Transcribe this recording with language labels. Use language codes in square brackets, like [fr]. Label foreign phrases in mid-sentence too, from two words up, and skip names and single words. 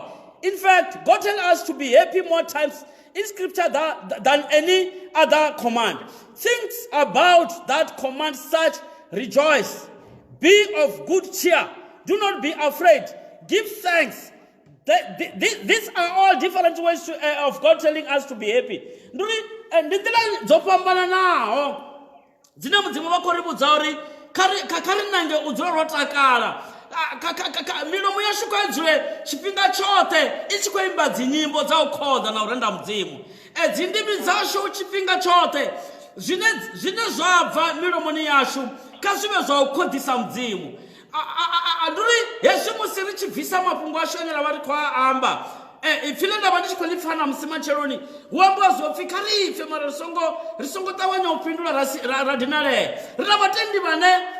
[en] In fact, God tells us to be happy more times in scripture than any other command. Think about that command such: rejoice, be of good cheer, do not be afraid, give thanks. These are all different ways of God telling us to be happy. [ve] Ndila dzopambana naho dzine mudzimu vha khou ri vhudza uri kha ri nange u dzula ro takala milomo yashu kha i dzule tshifhinga tshoṱhe i tshi khou imba dzinyimbo dza u khoḓa na u renda mudzimu dzindimi dzashu tshifhinga tshoṱhe zwine zwa bva milomoni yashu kha zwi vhe zwa u khoḓisa mudzimu nduri hezwi musi ri tshi bvisa mafhungo ashu ane ra vha ri khou a amba ipfhi ḽe nda vha ndi tshi khou ḽi pfha na musi matsheloni hu ambiwa zwo pfhi kha ri pfe mara ri songo ṱavhanya u fhindula ra dinalea ri na vhatendi vhane